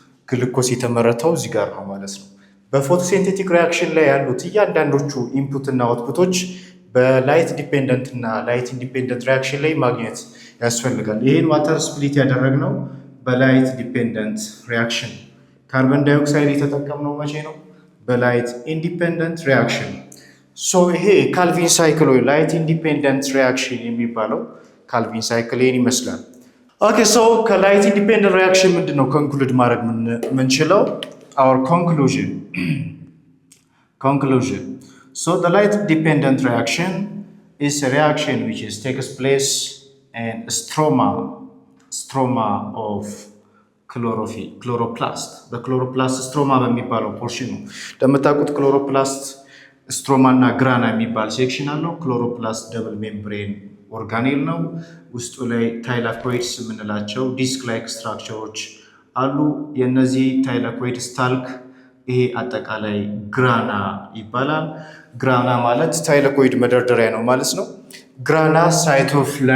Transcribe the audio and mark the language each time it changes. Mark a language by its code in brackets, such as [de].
[am] ግሉኮስ የተመረተው እዚህ ጋር ነው ማለት ነው። በፎቶሲንቴቲክ ሪያክሽን ላይ ያሉት እያንዳንዶቹ ኢንፑት እና አውትፑቶች በላይት ዲፔንደንት እና ላይት ኢንዲፔንደንት ሪያክሽን ላይ ማግኘት ያስፈልጋል። ይህን ዋተር ስፕሊት ያደረግነው በላይት ዲፔንደንት ሪያክሽን። ካርበን ዳይኦክሳይድ የተጠቀምነው መቼ ነው? በላይት ኢንዲፔንደንት ሪያክሽን። ሶ ይሄ ካልቪን ሳይክል ወይ ላይት ኢንዲፔንደንት ሪያክሽን የሚባለው ካልቪን ሳይክል ይህን ይመስላል። ኦኬ ሶ ከላይት ኢንዲፔንደንት ሪያክሽን ምንድን ነው ኮንክሉድ ማድረግ የምንችለው? [en] our conclusion. So the light dependent reaction is a reaction which takes place in stroma of chlorophyll, chloroplast. [am] በክሎሮፕላስት ስትሮማ በሚባለው ፖርሽን ነው። እንደምታውቁት ክሎሮፕላስት ስትሮማ እና ግራና የሚባል ሴክሽን አለው። ክሎሮፕላስት ደብል ሜምብሬን ኦርጋኔል ነው። ውስጡ ላይ ታይላኮይድስ የምንላቸው ዲስክ ላይክ ስትራክቸሮች አሉ። የነዚህ ታይላኮይድ ስታልክ ይሄ አጠቃላይ ግራና ይባላል። ግራና ማለት ታይላኮይድ መደርደሪያ ነው ማለት ነው። ግራና ሳይት ኦፍ